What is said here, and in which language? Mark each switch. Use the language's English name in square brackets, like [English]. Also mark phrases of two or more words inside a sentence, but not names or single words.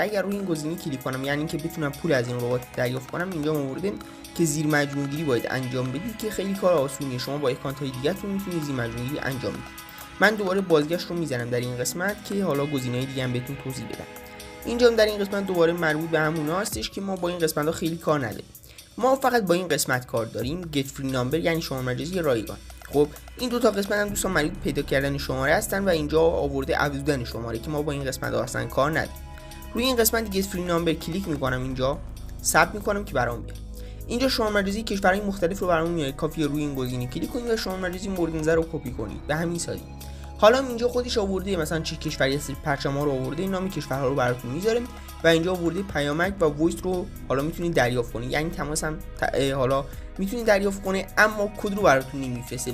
[Persian] اگر روی این گزینه کلیک کنم، یعنی اینکه بتونم پول از این ربات دریافت کنم، اینجا آورده که زیر مجموع گیری باید انجام بدید که خیلی کار آسونیه. شما با اکانت های دیگه‌تون میتونید زیر مجموع گیری انجام بدید. من دوباره بازگشت رو میزنم در این قسمت که حالا گزینه‌های دیگه هم بهتون توضیح بدم. اینجا هم در این قسمت دوباره مربوط به همون هستش که ما با این قسمت ها خیلی کار نداریم. ما فقط با این قسمت کار داریم، [English] get free number [Persian] یعنی شماره‌ریزی رایگان. خب این دو تا قسمت هم دوستان مربوط پیدا کردن شماره هستن و اینجا آورده افزودن شماره که ما با این قسمت ها اصلا کار نداریم. روی این قسمت [English] get free number [Persian] کلیک میکنم، اینجا ثبت میکنم که برام بیاد. اینجا شماره‌ریزی کشورهای مختلف رو برامون میاره. کافیه روی این گزینه کلیک کنید و شماره‌ریزی مورد نظر رو کپی کنید. به همین سادگی. حالا اینجا خودش آورده مثلا چه کشوری هست، پرچم‌ها رو آورده، نام کشورها رو براتون میذاره و اینجا آورده پیامک و وایس رو حالا میتونید دریافت کنید، یعنی تماس هم حالا میتونید دریافت کنید اما کد رو براتون نمیفرسته.